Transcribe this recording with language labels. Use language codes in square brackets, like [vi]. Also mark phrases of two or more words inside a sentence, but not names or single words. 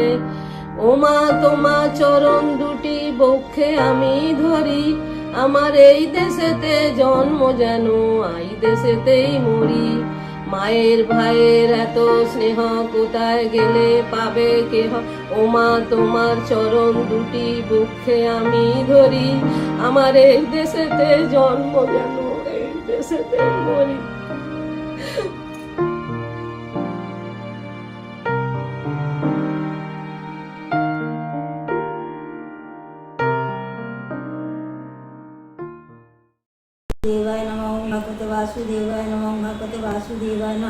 [bn] ওমা তোমা চরণ দুটি বক্ষে আমি ধরি, আমার এই দেশেতে জন্ম যেন এই দেশেতেই মরি। মায়ের ভাইয়ের এত স্নেহ কোথায় গেলে পাবে কেহ। ওমা তোমার চরণ দুটি বক্ষে আমি ধরি, আমার এই দেশেতে জন্ম যেন এই দেশেতে মরি। [sa] देवाय नमः। ओम भगवते वासुदेवाय नमः। ओम भगवते वासुदेवाय नमः।